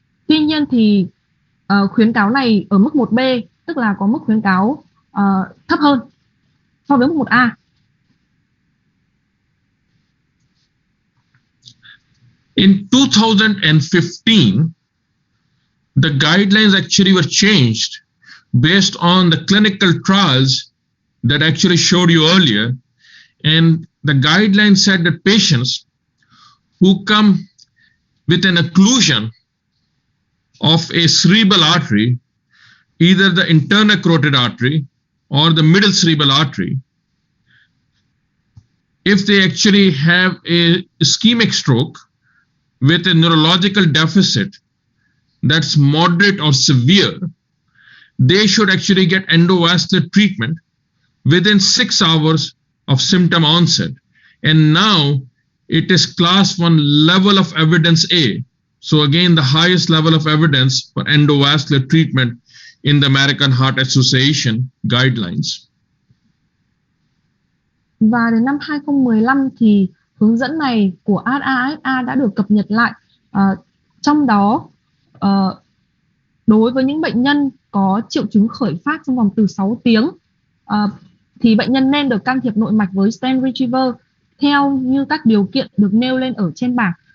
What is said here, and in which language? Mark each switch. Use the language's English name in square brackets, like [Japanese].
[Vietnamese] Tuy nhiên thì khuyến cáo này ở mức 1B, tức là có mức khuyến cáo thấp hơn so với mức 1A. [English] In 2015, the guidelines actually were changed based on the clinical trials that actually showed you earlier. And the guidelines said that patients who come with an occlusion of a cerebral artery, either the internal carotid artery or the middle cerebral artery, if they actually have a ischemic stroke with a neurological deficit that's moderate or severe, they should actually get endovascular treatment within 6 hours of symptom onset. And now it is class 1 level of evidence A. So again, the highest level of evidence for endovascular treatment in the American Heart Association guidelines. [Vietnamese] Và đến năm 2015 thì hướng dẫn này của AHA đã được cập nhật lại. Trong đó, đối với những bệnh nhân có triệu chứng khởi phát trong vòng từ 6 tiếng, thì bệnh nhân nên được can thiệp nội mạch với stent retriever theo như các điều kiện được nêu lên ở trên bảng.